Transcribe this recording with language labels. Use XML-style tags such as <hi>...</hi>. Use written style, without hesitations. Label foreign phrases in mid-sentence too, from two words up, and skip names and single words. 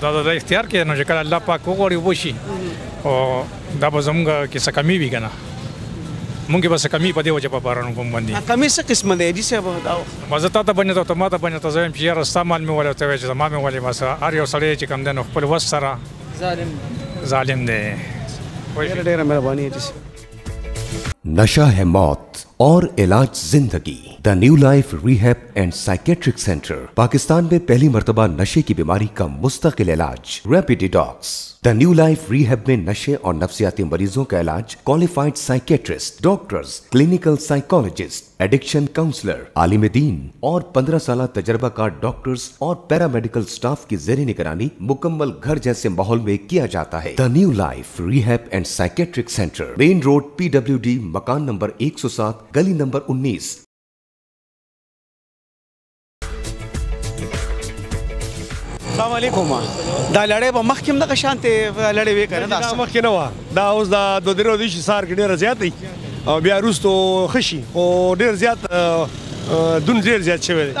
<ps>دا د اختیار کې نو چې کله الله پاک وغواړي وشي او دا به زموږ کې څه کمی وي که نه مونږ به څه کمی په دې وجه په بارانو کوم باندې کمی څه قسمه دی حاجي صاحب دا زه تا ته بنې ته ما ته بنې ته زه وایم چې یاره ستا مال مې ولې ورته وایي چې زما مې ولې بس هر یو سړی چې کوم دی نو خپل وس سره ظالم دی ډېره مهرباني حاجي صاحب</ps> <ur>نشہ ہے موت اور علاج زندگی دی نیو لائف ریہیب اینڈ سائیکیٹرک سینٹر پاکستان میں پہلی مرتبہ نشے کی بیماری کا مستقل علاج</ur> <en>rapid detox</en> <ur>دی نیو لائف ریہیب میں نشے اور نفسیاتی مریضوں کا علاج</ur> <en>qualified psychiatrist doctors clinical psychologist addiction counselor</en> <ur>عالم دین اور 15 سال تجربہ کار ڈاکٹرز اور</ur> <en>paramedical staff</en> <ur>کی زیر نگرانی مکمل گھر جیسے ماحول میں کیا جاتا ہے دی نیو لائف ریہیب اینڈ سائیکیٹرک سینٹر مین روڈ PWD مکان نمبر 107 گلی نمبر 19</ur> <ps>السلام علیکم دا لړۍ به مخکې هم دغه شانتې لړۍ وې که نه دا مخکې نه وه دا اوس د دوه درې ورځې چې سهار کې ډېره زیات دی او بیا وروستو ښه شي خو ډېر زیات دون ډېر زیات شوی دی</ps>